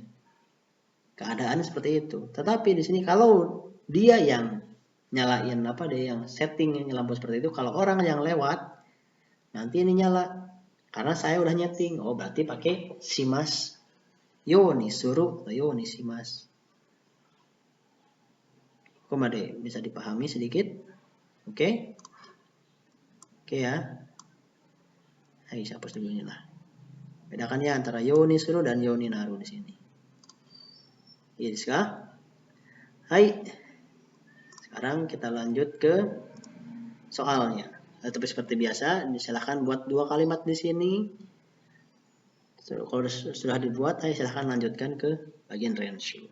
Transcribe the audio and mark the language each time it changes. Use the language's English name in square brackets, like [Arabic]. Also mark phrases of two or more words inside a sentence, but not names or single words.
[Indonesian] Keadaan seperti itu. Tetapi di sini kalau dia yang nyalain dia yang setting lampu seperti itu, kalau orang yang lewat nanti ini nyala. Karena saya udah nyeting. Berarti pakai [Japanese] します。ようにする、ようにします. [Indonesian] Komade bisa dipahami sedikit? Oke? Oke ya. Hai, saya hapus dulu ini lah. Bedakan ya antara [Japanese] ようにする [Indonesian] dan [Japanese] ようになる [Indonesian] di sini. Iya, hai. Sekarang kita lanjut ke soalnya. Tapi seperti biasa, silahkan buat 2 kalimat di sini. Kalau sudah dibuat, silahkan lanjutkan ke bagian renshu.